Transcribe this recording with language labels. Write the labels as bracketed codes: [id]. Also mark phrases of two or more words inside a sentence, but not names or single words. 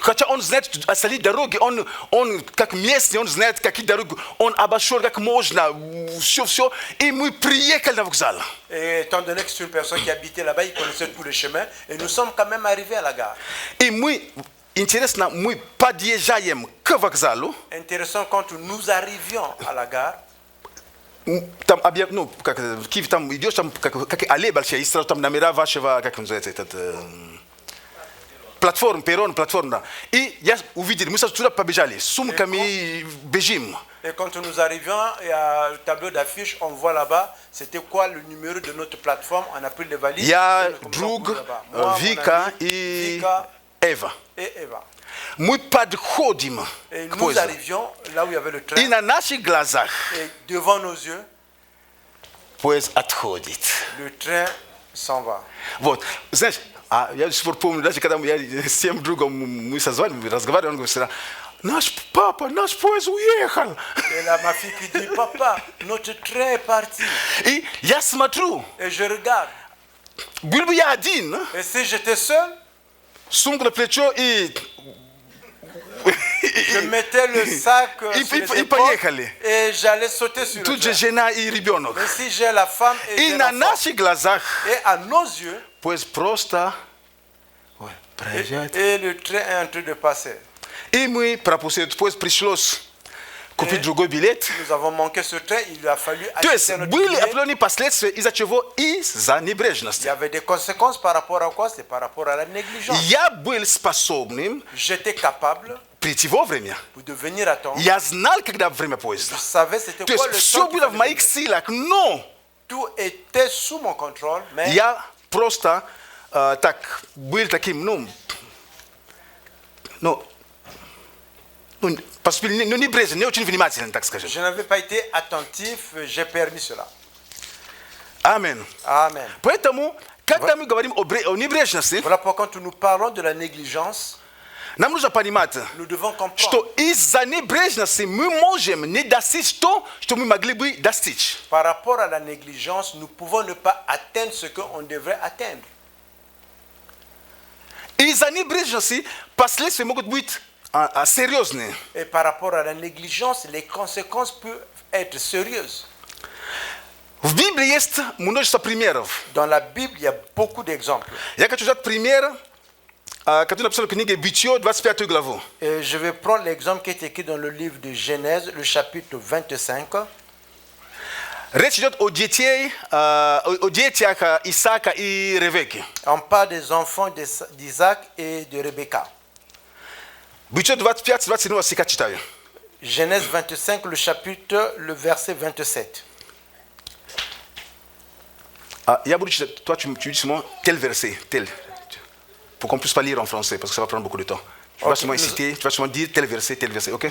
[ru] Хотя он знает остальные дороги, он как местный, он знает, какие дороги, он обошел как можно, все. И мы приехали на вокзал. [fr] Et étant donné que c'est une personne qui habitait là-bas, il connaissait tous les chemins. Et nous sommes quand même arrivés à la gare. [ru] И мы, интересно, мы подъезжаем к вокзалу. [fr] Intéressant, quand nous arrivions à la gare, [ru] Там, ну, как в Киеве там идешь, там как аллея большая, и сразу там номера вашего, как называется, этот, платформа, перрон, платформа. И я увидел, мы сразу туда побежали, с сумками бежим. [fr] et quand nous arrivions, il y a le tableau d'affiche, on voit là-bas, c'était quoi le numéro de notre plateforme, on a pris les valises. [ru] Я, [fr] et nous [ru] друг, [fr] commençons là-bas. Moi, mon [ru] Вика [fr] ami, [ru] и [fr] Vika [ru] Эва. [fr] et Eva. [ru] Мы подходим [fr] Et [ru] к [fr] nous [ru] поезду. [fr] arrivions là où il y avait le train, [ru] И на наших глазах [fr] et devant nos yeux, [ru] поезд отходит. [fr] le train s'en va. [ru] Вот, знаешь, я до сих пор помню, даже когда я с тем другом мы созванивали, разговаривали, он говорит всегда, наш поезд уехал. [fr] Et là, ma fille qui dit, papa, notre train est parti. [ru] И я смотрю, [fr] Et je regarde. [ru] был бы я один, [fr] Et si j'étais seul, [ru] сумку на плечо и [fr] je mettais le sac sur les [ru] и [fr] épaules [ru] поехали. [fr] et j'allais sauter sur le [ru] Тут же [fr] train. [ru] жена и ребенок. [fr] Mais si j'ai la femme et [ru] И [fr] j'ai [ru] на [fr] l'enfant, [ru] наших глазах [fr] et à nos yeux, [ru] поезд просто проезжает. [fr] et le train est en train de passer. [ru] И мы пропустили этот поезд, пришлось купить другой билет. [fr] Nous avons manqué ce train, il a fallu [ru] То есть [fr] acheter notre [ru] были [fr] billet. [ru] определенные последствия, из-за чего? Из-за [fr] Il [ru] небрежности. [fr] y avait des conséquences par rapport à quoi? C'est par rapport à la négligence. [ru] Я был способным [fr] J'étais capable [ru] прийти вовремя. [fr] de venir à temps. [ru] Я знал, когда время [fr] Je [ru] поезда. [fr] savais c'était [ru] То [fr] quoi [ru] есть [fr] le [ru] все [fr] temps qu'il [ru] было в [fr] fallait [ru] моих [fr] venir. [ru] силах, но [fr] Tout était sous mon contrôle, mais [ru] я просто так был таким, parce que nous n'y brise, nous n'y vinimatin, tak skaje. [fr] Je n'avais pas été attentif, j'ai permis cela. Amen. Amen. [ru] Поэтому, когда мы говорим о небрежности, [fr] Voilà pourquoi quand nous parlons de la négligence, [ru] нам нужно понимать, [fr] nous devons comprendre [ru] что из-за небрежности мы можем не достичь то, что мы могли бы достичь. [fr] par rapport à la négligence, nous pouvons ne pas atteindre ce qu'on devrait atteindre. [ru] Из-за небрежности последствия могут быть серьезные. [fr] Et par rapport à la négligence, les conséquences peuvent être sérieuses. [ru] В Библии есть множество примеров. [fr] Dans la Bible, il y a beaucoup d'exemples. [ru] Я хочу взять пример, который написал в книге Бытие, 25 главу. [fr] Et je vais prendre l'exemple qui est écrit dans le livre de Genèse, le chapitre 25. [ru] Речь идет о детях Исаака и Ревекки. [fr] On parle des enfants d'Isaac et de Rebecca. [ru] Бытие 25-27 стиха читаю. [fr] Genèse 25, le chapitre, le verset 27. [ru] Я буду читать, [fr] toi tu dis seulement tel verset, tel. Pour qu'on puisse pas lire en français, parce que ça va prendre beaucoup de temps. Tu vas seulement citer, tu vas seulement dire tel verset, ok?